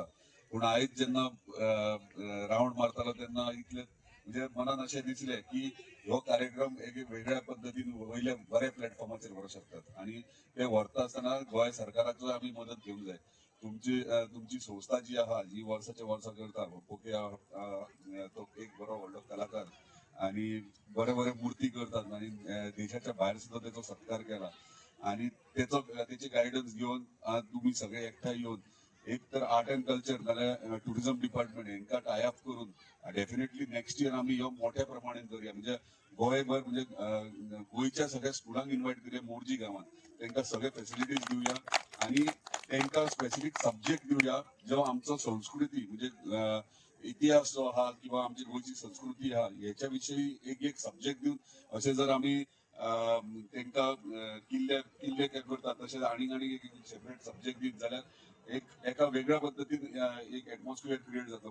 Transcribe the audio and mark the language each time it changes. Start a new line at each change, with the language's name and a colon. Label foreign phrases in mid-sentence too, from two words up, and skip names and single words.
Konkani: पूण आयज जेन्ना रावंड मारतालो तेन्ना इतले म्हणजे मनान अशें दिसले की हो कार्यक्रम एक वेगळ्या पद्धतीन वयल्या बऱ्या प्लॅटफॉर्माचेर व्हरूंक शकतात आणि ते व्हरता आसतना गोंय सरकाराचो आमी मदत घेवंक जाय. तुमची संस्था जी आहा जी वर्साचे वर्सा करता पोके तो एक बरो व्हडलो कलाकार आणि बरे बरे मूर्ती करतात आणि देशाच्या भायर सुद्धा त्याचा सत्कार केला आणि त्याची गायडन्स घेऊन आज तुम्ही सगळे एकठांय येऊन एक तर
English: art and culture
Konkani: नाल्यार
English: tourism department
Konkani: हांकां
English: tie up
Konkani: करून
English: definitely next year
Konkani: आम्ही ह्यो मोठ्या प्रमाणात करूया. म्हणजे गोंयभर म्हणजे गोंयच्या सगळ्या स्कुलांक इन्वाइट करूया मोर्जी गावात तांकां सगळे फॅसिलिटीज दिवया आणि तांकां
English: specific subject
Konkani: दिवया जो आमचो संस्कृती म्हणजे इतिहास जो आहा किंवा आमची गोयची संस्कृती आहा ह्याच्या विषयी एक सब्जेक्ट दिवन अशें जर आमी तांकां किल्ले करतात तशेंच आनी एक
English: separate subject
Konkani: दित जाल्यार एका वेगळ्या पद्धतीन एक
English: atmosphere create
Konkani: जाता.